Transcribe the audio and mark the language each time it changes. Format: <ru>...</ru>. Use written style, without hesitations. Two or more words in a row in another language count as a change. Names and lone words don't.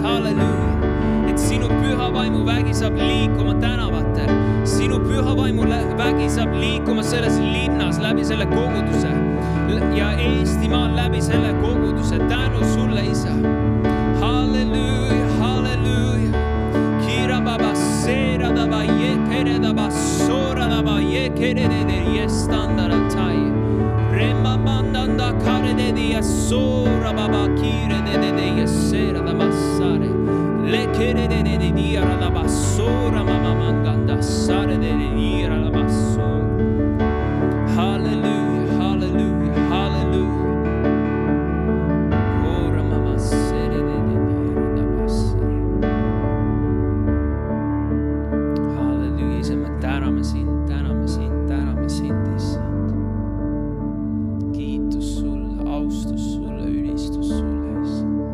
<et>Halleluuja, et sinu püha vaimu vägi saab liikuma tänavatel. Sinu püha vaimu vägi saab liikuma selles linnas läbi selle koguduse ja Eestimaal läbi selle koguduse. Tänu sulle, isa. Halleluuja, halleluuja. Kira baba sera daba ye pere daba sora daba ye kerede ye standara tai. Rema mandanda kare de ya sora baba kire de ye sera daba sare. Le kerede de dia daba sora mama manganda sare de dia daba sora. Hallelujah, hallelujah, hallelujah. Ora mama sere de dia daba sare. Hallelujah, isa, me täname sind, issand. Kiitus sulle, austus sulle, ülistus sulle, issand.</et>